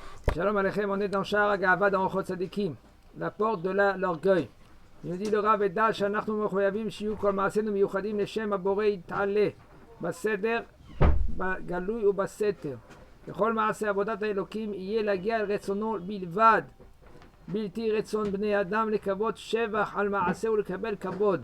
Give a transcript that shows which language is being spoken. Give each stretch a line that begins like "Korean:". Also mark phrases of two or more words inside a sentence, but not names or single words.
Hebrew: שלום עליכם,
French: on est dans Sha'ar HaGa'ava dans Ochot Tzadikim, la porte de l'orgueil. Il nous dit le Rav Edal,
Hebrew: שאנחנו מחויבים שיהיו כל מעשינו מיוחדים לשם הבורא יתעלה, בסדר, בגלוי ובסתר. בכל מעשה עבודת האלוקים יהיה להגיע אל רצונו בלבד, בלתי רצון בני אדם לכבוד שבח על מעשה ולקבל כבוד.